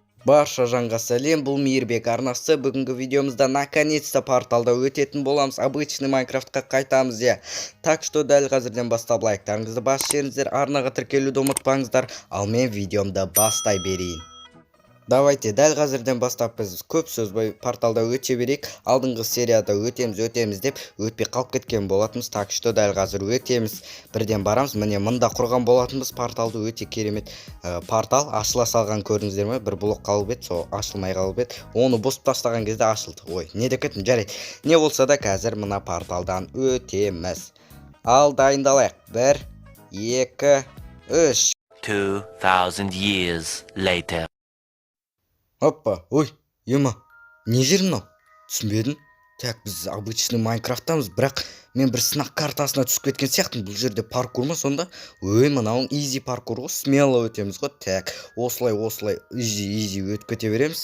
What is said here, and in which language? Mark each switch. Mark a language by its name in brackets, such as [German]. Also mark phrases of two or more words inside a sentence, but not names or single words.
[Kazakh] Барша жанға сәлем, бұл Мейірбек арнасы. Бүгінгі видеомызда наконец-то порталда өтетін боламыз. Обычный Майнкрафтқа қайтамыз, я. [Russian] Так что [Kazakh] дәл қазірден бастап лайктарыңызды басып жіберіңіздер, арнаға тіркелуді ұмытпаңыздар. Ал мен видеомды бастай берейін. Давайте дәл қазірден бастап біз көп сөзбай порталда өте берейік. Алдыңғы серияда өтеміз деп өтпей қалып кеткен болатынбыз. [Russian] Так что [Kazakh] дәл қазір өтеміз. Бірден барамыз. Міне мында құрған болатынбыз порталды. Өте керемет портал. Ашыла салған көрдіңіздер ме? Бір блок қалып еді, сол ашылмай қалып еді. Оны босып тастаған кезде ашылды. Ой, не деп кеттім, жарайды. Не болса да қазір мына порталдан өтеміз. Ал дайындалайық. 1, 2, 3. [English] 2000 years later. [Kazakh] Опа, ой, ема, не жер мынау? Түсінбедім. Так, біз обычный Майнкрафттамыз, бірақ мен бір сынақ картасына түсіп кеткен сияқтымын. Бұл жерде паркур ма сонда? Ой, мынауың изи паркур ғой, смело өтеміз ғой. Так, осылай, изи өтіп кете береміз.